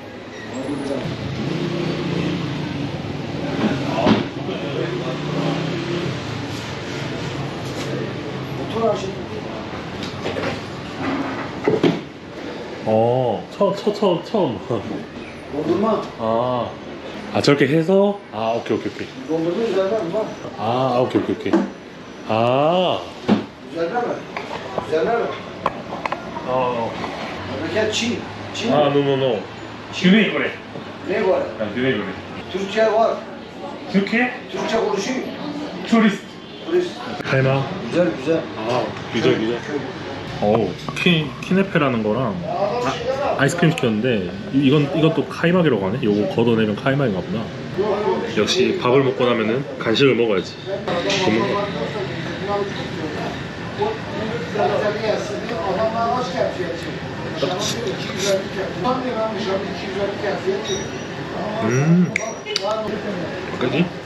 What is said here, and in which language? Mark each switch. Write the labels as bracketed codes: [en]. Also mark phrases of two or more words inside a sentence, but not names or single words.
[ko] 처음. [tr] Dondurma. [ko] 저렇게 해서 오케이. [tr] Dondurma üzerine var. [ko] 오케이. [tr] Üzerine mi? Üzerine mi? Memleket Çin. Çin. 노. güney Kore. Ne var? güney Kore. Türkçe var. Türkiye? Türkçe konuşuyor. Turist. Turist. [ko] 갈마. [tr] Güzel. güzel. [ko] 키네페라는 거랑 아이스크림 시켰는데 이건 또 카이막이라고 하네. 요거 걷어내면 카이막인가 보다. 역시 밥을 먹고 나면은 간식을 먹어야지. 그지?